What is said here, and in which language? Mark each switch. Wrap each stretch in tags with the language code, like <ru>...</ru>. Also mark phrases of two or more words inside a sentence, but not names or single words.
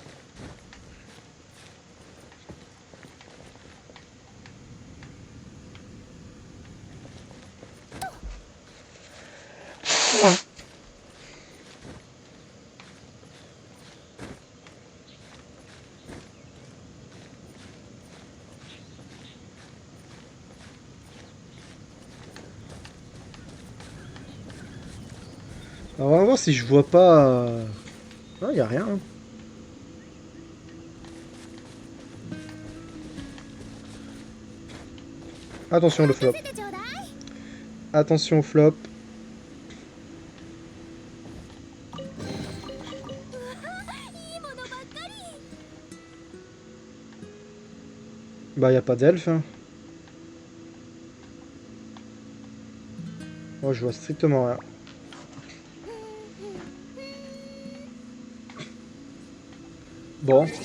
<fr>Alors on va voir si je vois pas... Non, y a rien. Hein. Attention le flop.</fr> <ja>見せてちょうだい。</ja> <fr>Attention au flop.</fr> <ja>いいものばっかり。</ja> <fr>Bah y a pas d'elfe. Hein. Moi je vois strictement rien. Bon.</fr>